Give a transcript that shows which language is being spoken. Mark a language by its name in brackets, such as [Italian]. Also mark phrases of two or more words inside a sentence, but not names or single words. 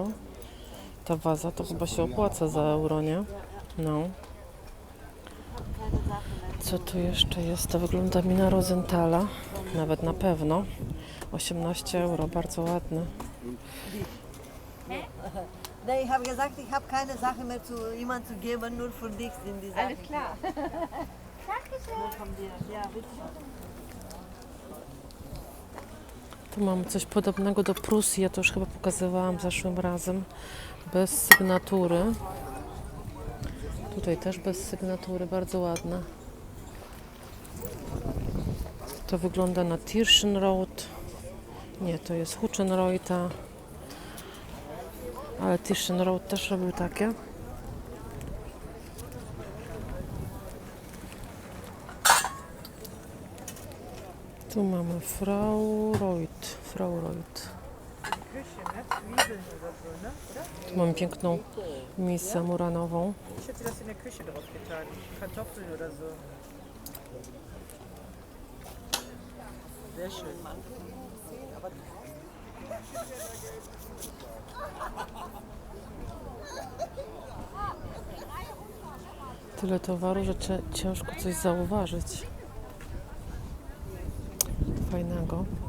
[Polish] Ta waza to chyba się opłaca za euro, nie? No. Co tu jeszcze jest? To wygląda mi na Rosenthala. Nawet na pewno. 18 euro, bardzo ładny. [German] Nee, ich habe gesagt, ich habe keine Sache mehr zu jemandem zu geben, nur für dich sind die Sachen. Alles klar. Dankeschön. Nur von dir. Ja, bitte. [Polish] Tu mamy coś podobnego do Prusji, ja to już chyba pokazywałam zeszłym razem. Bez sygnatury. Tutaj też bez sygnatury, bardzo ładne. To wygląda na Tirschenreuth. Nie, to jest Huchenreuta. Ale Tirschenreuth też robił takie. Tu mamy Frau Reuth. Tu mamy piękną misę muranową. [German] Ich hätte das in der Küche drauf getan. Kartoffeln oder so. Sehr schön. [Polish] Tyle towaru, że ciężko coś zauważyć fajnego.